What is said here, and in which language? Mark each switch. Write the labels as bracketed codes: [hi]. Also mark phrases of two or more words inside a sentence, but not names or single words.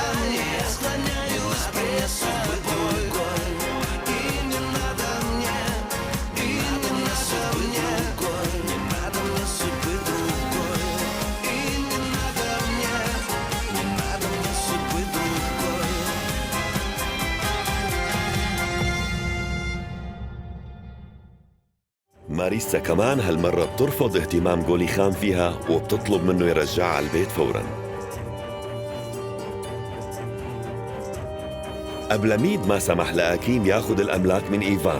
[ru] Я склоняюсь перед тобой. И не надо мне, и не надо мне, не надо мне судьбы другой. И не надо мне, не надо мне судьбы другой. [ar] ماريسا كمان هالمرة بترفض اهتمام غولي خان فيها وبتطلب منه يرجعها على البيت فوراً. أبلميد ما سمح لأكيم ياخد الأملاك من إيفان.